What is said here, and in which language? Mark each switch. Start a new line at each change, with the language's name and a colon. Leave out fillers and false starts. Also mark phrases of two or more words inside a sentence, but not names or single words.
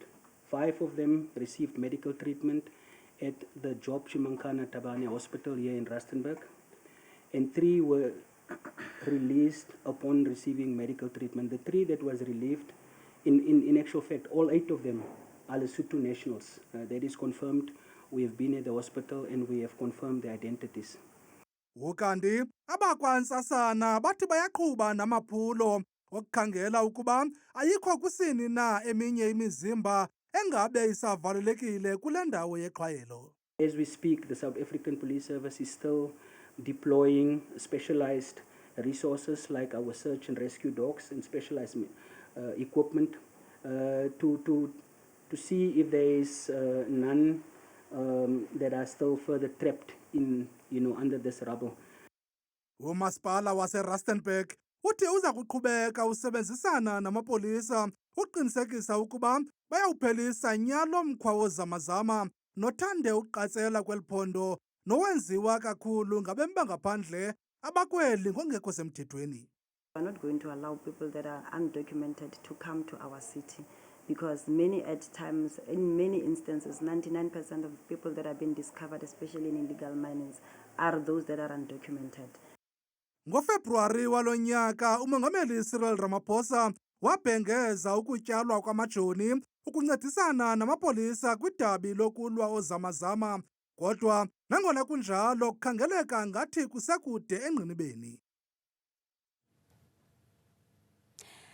English: 5 of them received medical treatment at the Job Chimankana Tabane Hospital here in Rustenburg, and 3 were released upon receiving medical treatment. The 3 that was relieved, in actual fact, all 8 of them are Lesotho nationals. That is confirmed. We have been at the hospital and we have confirmed their identities.
Xhosa: Ukanti abakwantsasana bathi bayaqhuba namaphulo okukhangela ukuba ayikho kusini na eminye imizimba engabe isavalelekile kule ndawo yeqhwayelo.
English: As we speak, the South African Police Service is still deploying specialized resources like our search and rescue dogs and specialized equipment to see if there is none that are still further trapped in, under this rubble.
Xhosa: Umasipala waseRustenburg uthi uza kuqhubeka usebenzisana namapolisa uqinisekisa ukuba bayawuphelisa nyalo mkhwa wozamazama nothande uqatsela kweliphondo nowenziwa kakhulu ngabemi bangaphandle abakweli ngokungekho semthethweni.
English: We are not going to allow people that are undocumented to come to our city, because many at times, in many instances, 99% of people that have been discovered, especially in illegal minings, are those that are undocumented.
Xhosa: NgoFebruwari walo nyaka, uMongameli Cyril Ramaphosa wabhengeza ukutyalwa kwamajoni ukuncedisana namapolisa kwidabi lokulwa ozamazama, kodwa nangona kunjalo kukhangeleka ngathi kusekude engqinibeni.